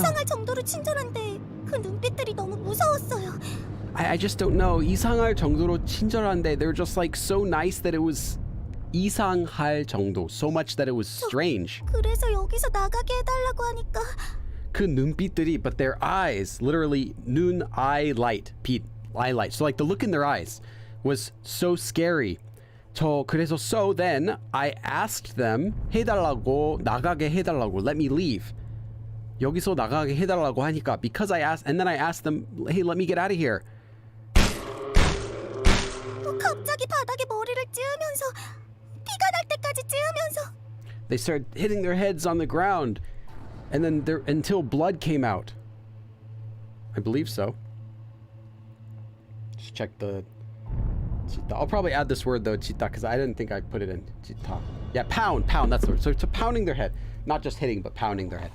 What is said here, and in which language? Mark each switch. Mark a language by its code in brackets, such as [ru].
[ko] 이상할 정도로 친절한데 그 눈빛들이 너무 무서웠어요. [en] I just don't know. [ko] 이상할 정도로 친절한데 [en] they're just like so nice that it was 이상할 정도. So much that it was strange. [ko] 그래서 여기서 나가게 해달라고 하니까 그 눈빛들이, [en] but their eyes, literally 눈, eye light, 빛, eye light. So like the look in their eyes was so scary. 그래서 so then I asked them 해달라고, [ko] 나가게 해달라고, [en] let me leave. [ko] 여기서 나가게 해달라고 하니까, [en] because I asked, and then I asked them, hey, let me get out of here. [ko] 갑자기 바닥에 머리를 찌으면서 피가 날 때까지 찌으면서 [en] They started hitting their heads on the ground, and then until blood came out. I believe so. Just check the chita. I'll probably add this word though, chita, because I didn't think I put it in. Chita. Yeah, pound, that's the word. So pounding their head. Not just hitting, but pounding their head.